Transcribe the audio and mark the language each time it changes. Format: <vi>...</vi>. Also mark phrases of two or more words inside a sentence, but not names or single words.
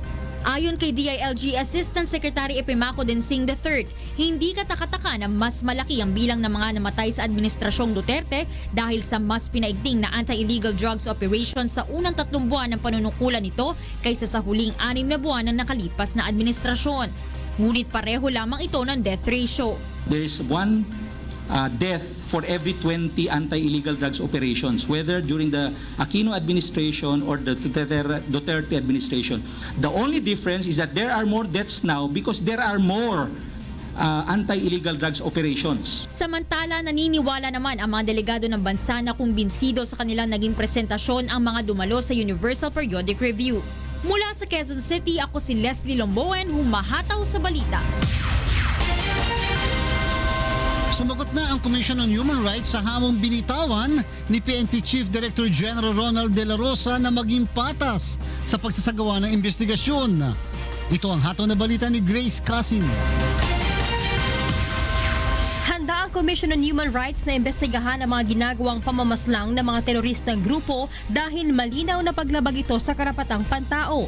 <tl>Ayon kay DILG Assistant Secretary Epimaco Densing III, hindi katakataka na mas malaki ang bilang ng mga namatay sa Administrasyong Duterte dahil sa mas pinaigting na</tl> <en>anti-illegal drugs operation</en> <tl>sa unang 3 buwan ng panunungkulan nito kaysa sa huling 6 na buwan ng nakalipas na administrasyon. Ngunit pareho lamang ito ng</tl> <en>death ratio. There is one death for every 20 anti-illegal drugs operations, whether during the Aquino administration or the Duterte administration. The only difference is that there are more deaths now because there are more anti-illegal drugs operations.</en> <tl>Samantala, naniniwala naman ang mga delegado ng bansa na kumbinsido sa kanilang naging presentasyon ang mga dumalo sa Universal Periodic Review. Mula sa Quezon City, ako si Leslie Lomboen, humahataw sa balita. Sumagot na ang Commission on Human Rights sa hamong binitawan ni PNP Chief Director General Ronald De La Rosa na maging patas sa pagsasagawa ng investigasyon. Ito ang hataw na balita ni Grace Casin. Handa ang Commission on Human Rights na imbestigahan ang mga ginagawang pamamaslang ng mga teroristang grupo dahil malinaw na paglabag ito sa karapatang pantao.</tl>